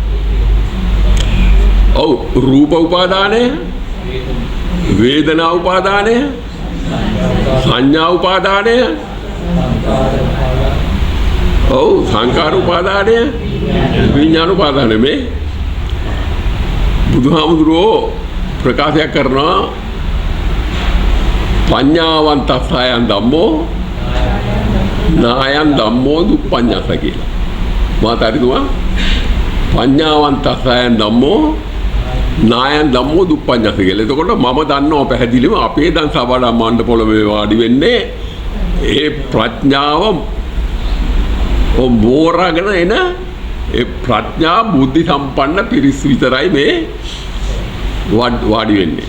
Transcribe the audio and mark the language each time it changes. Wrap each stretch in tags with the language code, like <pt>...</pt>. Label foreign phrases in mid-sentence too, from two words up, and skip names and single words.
<si>ඔව් රූප උපාදානය, වේදනා උපාදානය, සංඥා උපාදානය, ඔව් සංකාර උපාදානය, විඥාන උපාදානය. මේ බුදුහාමුදුරුවෝ ප්‍රකාශයක් කරනවා</si> <pi>පඤ්ඤාවන්තස්සයන් ධම්මෝ නායන් ධම්මෝ දුප්පඤ්ඤස</pi> <si>කියලා.</si> <pi>මාතරිතුමා පඤ්ඤාවන්තස්සයන් ධම්මෝ නායන් ධම්මෝ දුප්පඤ්ඤස කියලා.</pi> <si>එතකොට මම දන්නවා පැහැදිලිව අපේ දැන් සබඩ මණ්ඩ පොළවේ වාඩි වෙන්නේ ඒ ප්‍රඥාව මෝරගෙන එන ඒ ප්‍රඥා බුද්ධි සම්පන්න පිරිස් විතරයි මේ වාඩි වෙන්නේ.</si>